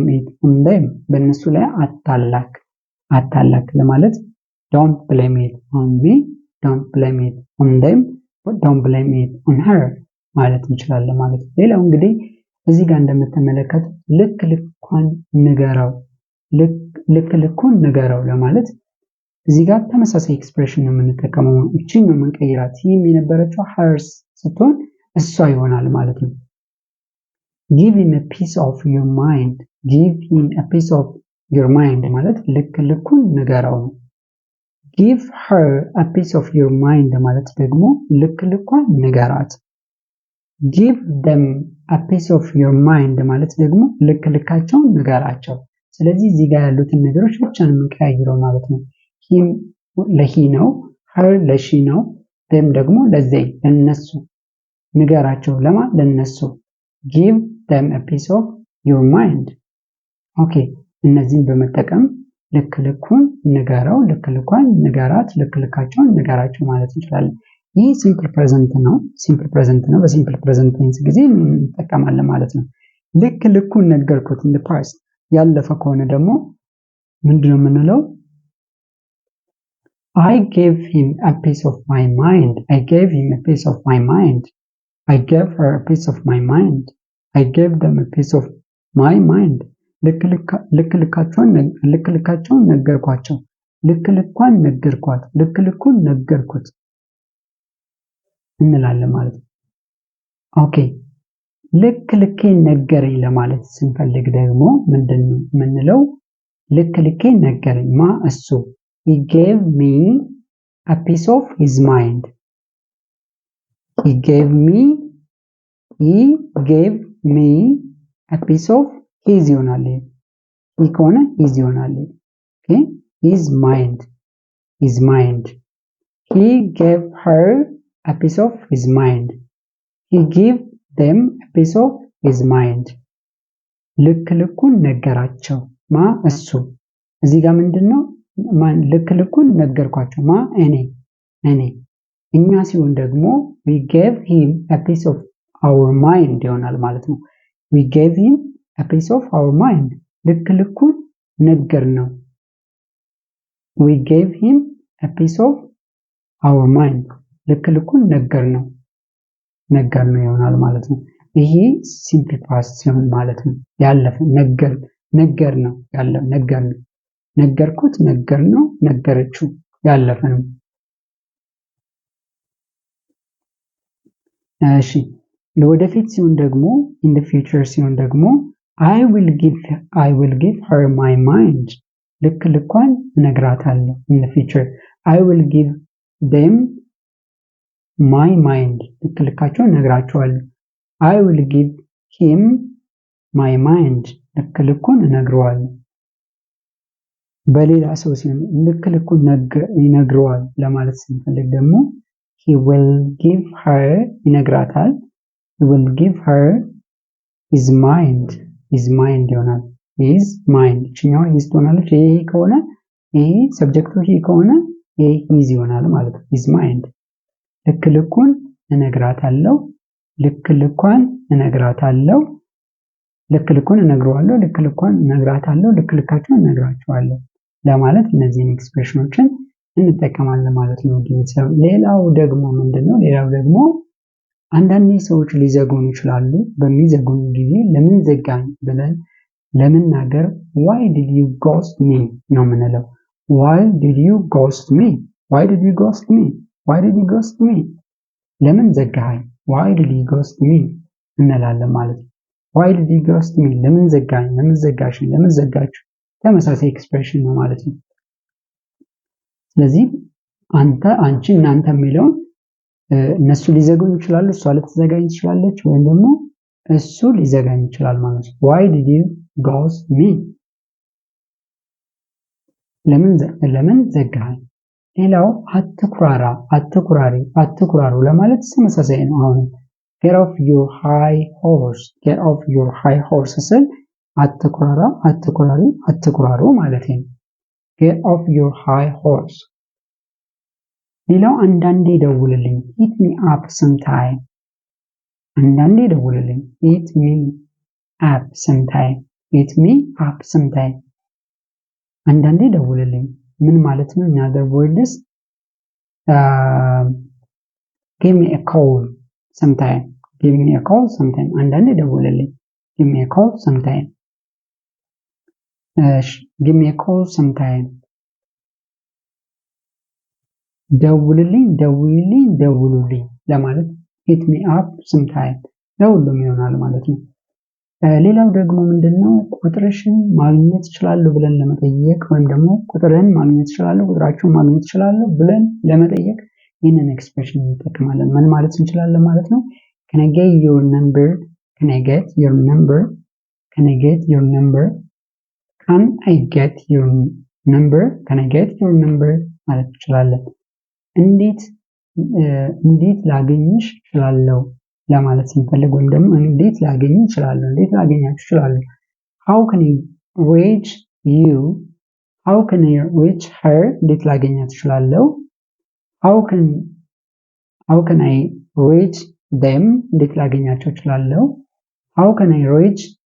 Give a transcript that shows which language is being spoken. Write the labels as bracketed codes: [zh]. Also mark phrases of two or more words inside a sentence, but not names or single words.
[en] it on them። [am] በእነሱ ላይ አታላክ፣ አታላክ ለማለት [en] don't blame it on me፣ don't blame it on them፣ don't blame it on her [am] ማለት እንችላለን ማለት ነው። ሌላው እንግዲህ እዚህ ጋር እንደምትመለከቱት ልክ ልኳን ንገረው፣ ልክ ልኩን ንገረው ለማለት እዚህ ጋር ተመሳሳይ ኤክስፕሬሽን ነው የምንጠቀመው። እቺን ነው የምንቀይራት። ይህም የነበረችው hers ስትሆን እሷ ይሆናል ማለት ነው። [en] give him a piece of your mind፣ give him a piece of your mind [am] ማለት ልክ ልኩን ንገረው ነው። [en] give her a piece of your mind [am] ማለት ደግሞ ልክ ልኳን ንገራት። [en] give them a piece of your mind [am] ማለት ደግሞ ልክ ልካቸውን ንገራቸው። ስለዚህ እዚህ ጋር ያሉትን ነገሮች ብቻ ነው የምንቀያይረው ማለት ነው። ሂም ለሂ ነው፣ ሄር ለሺ ነው፣ them ደግሞ ለዘይ ለነሱ ንገራቸው። ለማ ለነሱ [en] give them a piece of your mind። [am] ኦኬ እነዚህን በመጠቀም ልክ ልኩን ንገረው፣ ልክ ልኳን ንገራት፣ ልክ ልካቸውን ንገራቸው ማለት እንችላለን። ይህ [en] simple present [am] ነው። [en] simple present [am] ነው። [en] በ simple present tense [am] ጊዜ እንጠቀማለን ማለት ነው። ልክ ልኩን ነገርኩት [en] in the past። [am] ያለፈ ከሆነ ደግሞ ምንድነው የምንለው? [en] I gave him a piece of my mind። I gave him a piece of my mind። I gave her a piece of my mind። I gave them a piece of my mind። [am] ልክ ልካቸውን ነገርኳቸው፣ ልክ ልኳን ነገርኳት፣ ልክ ልኩን ነገርኩት እንላለን ማለት ነው። ኦኬ ልክ ልኬን ነገረኝ ለማለት ስንፈልግ ደግሞ ምንድነው የምንለው? ልክ ልኬን ነገረኝ ማ እሱ [en] he gave me a piece of his mind። he gave me a piece of his [am] ይሆናል። he ከሆነ his ይሆናል። ኦኬ [en] his mind he gave her a piece of his mind። he gave them a piece of his mind። [am] ልክ ልኩን ነገራቸው ማ እሱ። እዚህ ጋር ምንድነው ልክ ልኩን ነገርኳቸው ማ እኔ እኛ ሲሆን ደግሞ [en] we gave him a piece of our mind [am] ይሆናል ማለት ነው። [en] we gave him a piece of our mind [am] ልክ ልኩን ነገር ነው። [en] we gave him a piece of our mind [am] ልክ ልኩን ነገር ነው ይሆናል ማለት ነው። ይሄ [en] simple past [am] ሲሆን ማለት ነው ያለፈ ነገር ነው ያለፈ ነገር ነው። ነገርኩት፣ ነገር ነው፣ ነገረችው ያለፈ ነው። እሺ ለወደፊት ሲሆን ደግሞ [en] in the future [am] ሲሆን ደግሞ [en] I will give her my mind። [am] ልክ ልኳን እነግራታለሁ [en] in the future I will give them my mind። [am] ልክ ልካቸውን እነግራቸዋለሁ። [en] I will give him my mind። [am] ልክ ልኩን እነግረዋለሁ። በሌላ ሰው ሲሆን ልክ ልኩን ይነግረዋል ለማለት ስንፈልግ ደግሞ [en] he will give her [am] ይነግራታል። he [en] will give her his mind [am] ይሆናል። [en] his mind [am] እችኛዋ his ትሆናለች። ይሄ ከሆነ ይሄ ሰብጀክቱ ይሄ ከሆነ ይሄ his ይሆናል ማለት ነው። [en] his mind [am] ልክ ልኩን እነግራታለሁ፣ ልክ ልኳን እነግራታለሁ፣ ልክ ልኩን እነግረዋለሁ፣ ልክ ልኳን እነግራታለሁ፣ ልክ ልካቸውን እነግራቸዋለሁ ለማለት እነዚህን ኤክስፕሬሽኖችን እንጠቀማለን ማለት ነው። ሌላው ደግሞ ምንድነው? ሌላው ደግሞ አንዳንድ ሰዎች ሊዘጉን ይችላሉ። በሚዘጉን ጊዜ ለምን ዘጋኝ ብለን ለመናገር [en] why did you ghost me [am] ነው የምንለው። [en] why did you ghost me? why did you ghost me? why did you ghost me? [am] ለምን ዘጋኸኝ? [en] why did you ghost me? [am] እንላለን ማለት ነው። [en] why did you ghost me? [am] ለምን ዘጋኝ፣ ለምን ዘጋሽ፣ ለምን ዘጋችሁ ተመሳሳይ ኤክስፕሬሽን ነው ማለት ነው። ስለዚህ አንተ፣ አንቺ፣ እናንተ የሚለውን እነሱ ሊዘጉኝ ይችላሉ፣ እሷ ልትዘጋኝ ትችላለች፣ ወይም ደግሞ እሱ ሊዘጋኝ ይችላል ማለት ነው። [en] why did you ghost me? [am] ለምን ዘጋኝ። ሌላው አትኩራራ፣ አትኩራሪ፣ አትኩራሩ ለማለት ተመሳሳይ ነው። አሁን [en] get off your high horse፣ get off your high horse [am] ስል አትኩራራ፣ አትኩራሪ፣ አትኩራሩ ማለት ነው። [en] get off your high horse። [am] ሌላው አንዳንዴ ደውልልኝ [en] hit me up sometime፣ [am] አንዳንዴ ደውልልኝ [en] hit me up sometime፣ hit me up sometime። [am] አንዳንዴ ደውልልኝ ምን ማለት ነው? [en] in other words give me a call sometime፣ give me a call sometime። [am] አንዳንዴ ደውልልኝ [en] give me a call sometime፣ give me a call sometime። [am] ደውልልኝ፣ ደውይልኝ፣ ደውሉልኝ ለማለት [en] hit me up sometime [am] ለሁሉም ይሆናል ማለት ነው። ሌላው ደግሞ ምንድነው? ቁጥርሽን ማግኘት እችላለሁ ብለን ለመጠየቅ ወይም ደግሞ ቁጥርን ማግኘት እችላለሁ፣ ቁጥራችሁን ማግኘት እችላለሁ ብለን ለመጠየቅ ይህንን ኤክስፕሬሽን እንጠቀማለን። ምን ማለት እንችላለን ማለት ነው? [en] can I get your number፣ can I get your number፣ can I get your number፣ can I get your number፣ can I get your number [am] ማለት እንችላለን። እንዴት ላገኝሽ እችላለሁ ለማለት ስንፈልግ ወይም ደግሞ እንዴት ላገኝ እችላለሁ፣ እንዴት ላገኛችሁ እችላለሁ። [en] how can I reach you፣ how can I reach her [am] እንዴት ላገኛት እችላለሁ። [en] how can I reach them [am] እንዴት ላገኛቸው እችላለሁ። [en] how can I reach